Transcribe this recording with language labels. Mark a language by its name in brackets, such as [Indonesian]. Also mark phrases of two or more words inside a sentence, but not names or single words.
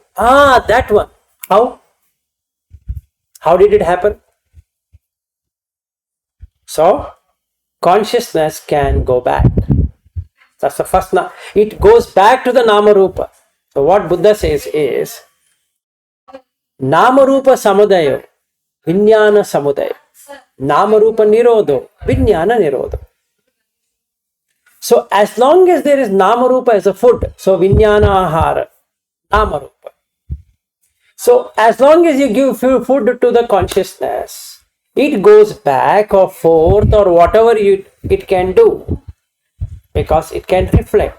[English] Ah, that one. How? How did it happen? So, consciousness can go back. That's the first. It goes back to the [Pali] Nama Rupa. [English] So, what Buddha says is [Pali] Nama Rupa Samudaya, Vijnana Samudaya. Nama Rupa Nirodho, Vijnana Nirodho. [English] So, as long as there is [Pali] Nama Rupa [English] as a food, so [Pali] Vijnana Ahara, Nama Rupa. [English] So, as long as you give food to the consciousness, it goes back or forth or whatever it can do, because it can reflect.